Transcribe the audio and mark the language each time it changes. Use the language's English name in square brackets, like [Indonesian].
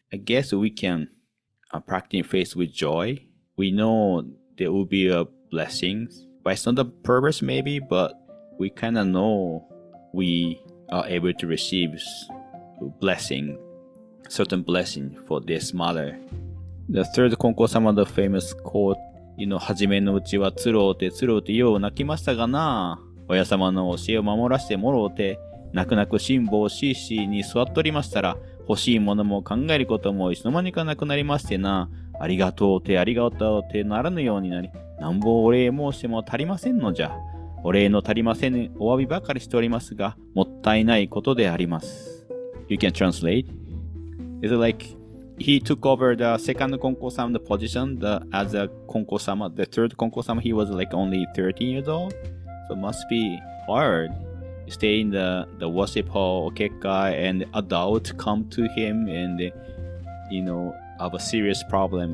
[English] I guess we can practicing faith with joy. We know there will be a blessings, but it's not the purpose maybe, but we kind of know we are able to receive blessing, certain blessing for this mother. The third Konko-sama, the famous quote, [Japanese] はじめのうちはつろうてよう泣きましたがな。親様の教えを守らせてもろうて、泣く泣く辛抱しに座っとりましたら、欲しいものも考えることもいつの間にかなくなりましてな。ありがとうてならぬようになり、なんぼお礼申しても足りませんのじゃ。お礼の足りませんお詫びばかりしておりますが、もったいないことであります。 [English] You can translate? Is it like he took over the second Konko-sama position as a Konko-sama, the third Konko-sama, he was like only 13 years old? So it must be hard. Stay in the worship hall, okekkai, and adults come to him and, have a serious problem.